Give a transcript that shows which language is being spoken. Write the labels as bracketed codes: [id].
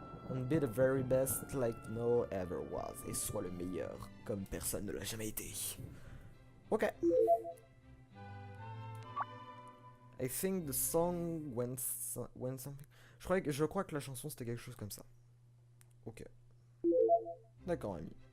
[en] And be the very best like no ever was. [fr] Et sois le meilleur comme personne ne l'a jamais été. Ok. [en] I think the song went something. [fr] Je crois que la chanson c'était quelque chose comme ça. Ok. D'accord, ami.